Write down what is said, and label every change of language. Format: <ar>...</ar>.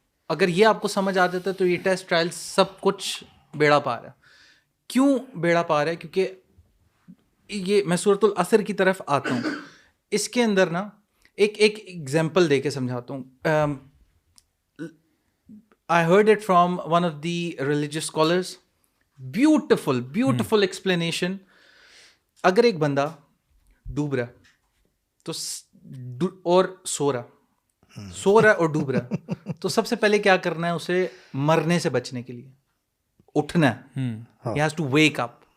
<ur>اگر یہ آپ کو سمجھ آ جاتا ہے تو یہ ٹیسٹ ٹرائل سب کچھ بیڑا پار ہے. کیوں بیڑا پار ہے؟ کیونکہ یہ میں سورۃ العصر کی طرف آتا ہوں. اس کے اندر نا ایک ایگزامپل دے کے سمجھاتا ہوں.</ur> <en>I heard it from one of the religious scholars. Beautiful explanation.</en> <ur>اگر ایک بندہ ڈوب رہا تو اور سو رہا اور ڈوب رہا, تو سب سے پہلے کیا کرنا ہے اسے مرنے سے بچنے کے لیے؟ اٹھنا ہے.</ur> <en>He has to wake up.</en>